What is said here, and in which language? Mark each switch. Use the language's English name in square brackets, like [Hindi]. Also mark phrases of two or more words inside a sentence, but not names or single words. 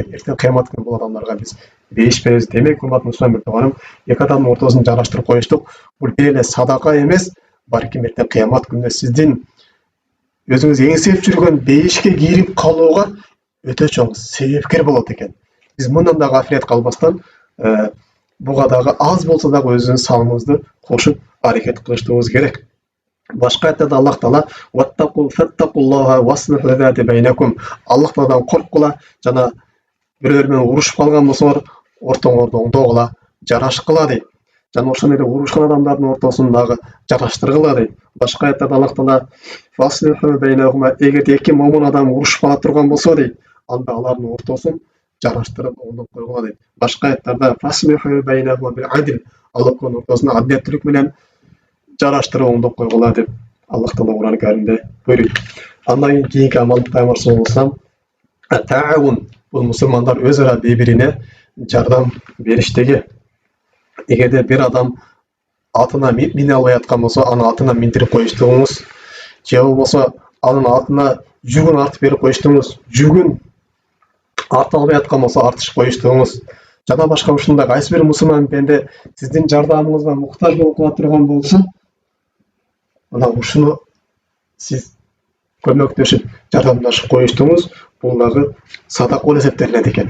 [Kyrgyz] Эртең кыямат күнү бул адамдарга биз бейиш беребиз. Демек, урматтуу мусулман тууганым, эки адамдын ортосун жараштырып коюштук бул бир эле садака эмес, балким эртең кыямат күнүндө сиздин өзүңүз эңсеп жүргөн бейишке кирип калууга өтө чоң себепкер болот экен. Биз мындан да гафилет калбастан, буга дагы аз болсо дагы өзүбүздүн салымыбызды кошуп аракет кылыштыгыбыз керек. Башка аятта Аллах Таала [Arabic] واتقوا فاتقوا الله وأصلحوا ذات بينكم. [Kyrgyz] Аллах Тааладан корккула жана бирөөлөр менен урушуп калган болсоңор ортоңорду оңдогула, жарашкыла дейт. Жана ошондой эле урушкан адамдардын ортосун дагы жараштыргыла дейт. Башка аятта Аллах Таала [Arabic] فأصلحوا بينهما, [Kyrgyz] эгерде эки момун адам урушуп кала турган болсо дейт, анда алардын ортосун жараштырып оңдоп койгула дейт. Башка аяттарда [Arabic] فأصلحوا بينهما بالعدل, [Kyrgyz] алардын ортосун адилеттүүлүк менен жараштырып оңдоп койгула деп Аллах Таала Кур'ан Каримде буйруйт. Андан кийинки амал Пайгамбар [Arabic] صلى الله عليه [Kyrgyz] таавун, бул мусулмандар өз ара бири-бирине жардам бериштеги. Эгерде бир адам атына мине албай аткан болсо, анын атына миндирип коюштугуңуз, же болбосо анын атына жүгүн артып берип коюштугуңуз, жүгүн арта албай аткан болсо артышып коюштугуңуз, жана башка ушундай кайсы бир мусулман пенде сиздин жардамыңызга муктаж болуп кала турган болсо, ана ушуну сиз көмөктөшүп жардамдашып коюштугуңуз, бул дагы садака болуп эсептелинет экен.